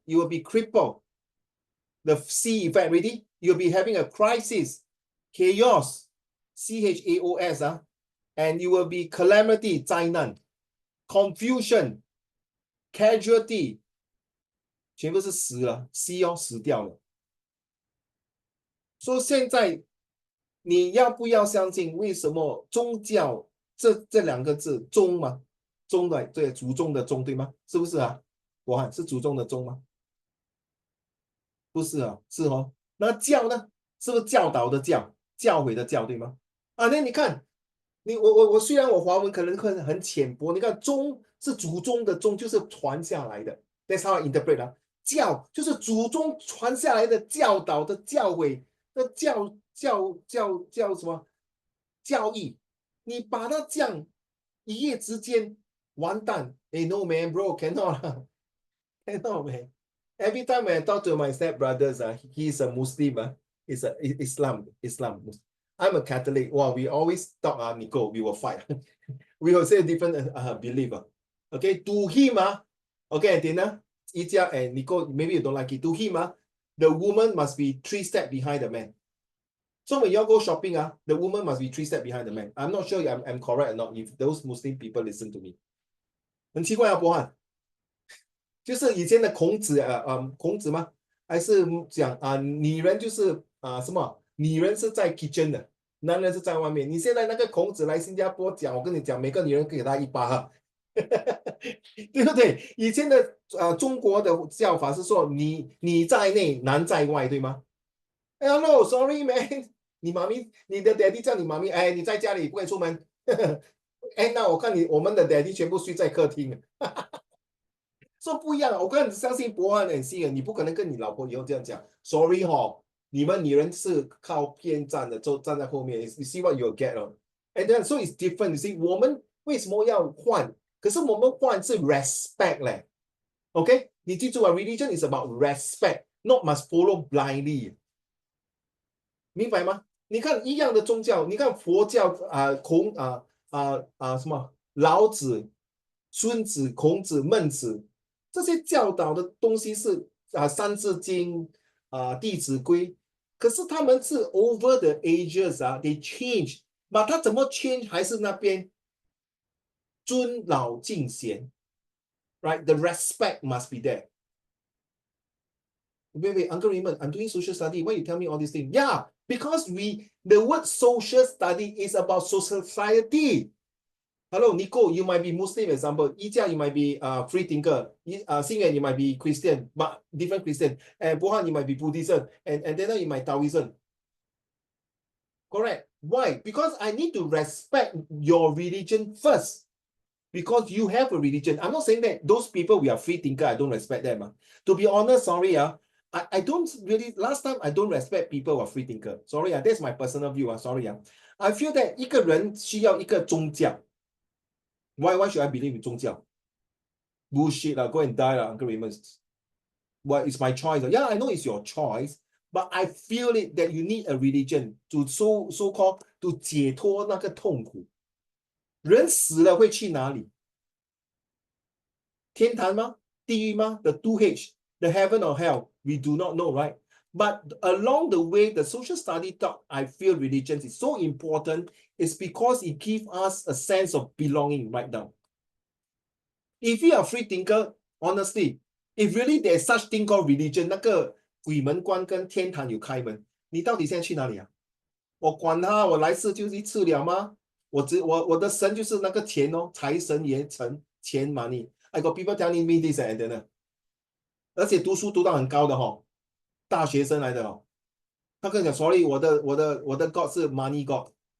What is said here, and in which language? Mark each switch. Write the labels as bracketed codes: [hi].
[en] You will be crippled. The C effect, ready? You'll be having a crisis, chaos, chaos, and you will be calamity, [zh] 灾难 [en] confusion, casualty, [zh] 全部是死了 ，C 死掉了。所以现在你要不要相信？为什么宗教这2个字宗吗？宗的对，祖宗的宗对吗？是不是我看是祖宗的宗吗？不是是那教呢？是不是教导的教，教诲的教，对吗？啊，那你看，我虽然我华文可能很浅薄，你看宗是祖宗的宗，就是传下来的。 [en] That's how I interpret 啊。 [zh] 教就是祖宗传下来的教导的教诲，那教什么教义？你把它这样一夜之间完蛋，哎， [en] no man bro cannot cannot man。 Every time when I talk to my step brothers, he's a Muslim, he's a Islam. I'm a Catholic. Wow, we always talk, Nico, we will fight. We will say different belief. Okay, to him, okay, Dina, Ijia and Nico, maybe you don't like it. To him, the woman must be 3 steps behind the man. So when you all go shopping, the woman must be 3 steps behind the man. I'm not sure I'm correct or not if those Muslim people listen to me. [zh] 很奇怪啊，波汉。就是以前的孔子孔子吗？还是讲女人就是什么？女人是在 kitchen 的，男人是在外面。你现在那个孔子来新加坡讲，我跟你讲，每个女人给他一巴，对不对？以前的中国的教法是说你在内，男在外，对吗？哎 ， [en] no，sorry man， [zh] 你妈咪，你的 daddy 叫你妈咪，哎，你在家里不可以出门。哎，那我看我们的 daddy 全部睡在客厅。说不一样，我跟你相信博安很信任，你不可能跟你老婆以后这样讲。 [en] Sorry [zh] 你们女人是靠边站的，就站在后面。 [en] You see what you get 了 ？And then so it's different. You see， [zh] 我们为什么要换？可是我们换是 respect 嘞。 [en] OK， [zh] 你记住啊， [en] religion is about respect，not must follow blindly。 [zh] 明白吗？你看一样的宗教，你看佛教什么老子、孙子、孔子、孟子这些教导的东西是三字经弟子规，可是他们是 [en] over the ages they change， [zh] 把它怎么 change 还是那边尊老敬贤，right？ [en] The respect must be there。 Wait, Uncle Raymond, I'm doing social study. Why you tell me all these things? Yeah, because the word social study is about society. Hello, Nico, you might be Muslim, example. Ijia, you might be free thinker. Xingyan, you might be Christian, but different Christian. And Bohan, you might be Buddhism. And then you might Taoism. Correct. Why? Because I need to respect your religion first. Because you have a religion. I'm not saying that those people we are free thinker, I don't respect them. To be honest, sorry, I don't really, last time I don't respect people who are free thinker. Sorry, that's my personal view. Sorry. I feel that [zh] 一个人需要一个宗教。 [en] Why should I believe in 宗教 ？Bullshit, go and die, Uncle Raymond. Well, it's my choice. Yeah, I know it's your choice, but I feel it that you need a religion to so called to [zh] 解脱那个痛苦。人死了会去哪里？天堂吗？地狱吗？ [en] The 2H, the heaven or hell, we do not know, right? But along the way, the social study talk, I feel religion is so important is because it gives us a sense of belonging right now. If you are free thinker, honestly, if really there's such thing called religion, [zh] 那个鬼门关跟天堂有开门，你到底现在去哪里啊？我管他，我来世就是一次了吗？我的神就是那个钱财神爷钱 money。 [en] I got people telling me this and then， [zh] 而且读书读到很高的大学生来的他跟你讲 ， [en] sorry， [zh] 我的 God 是 money God。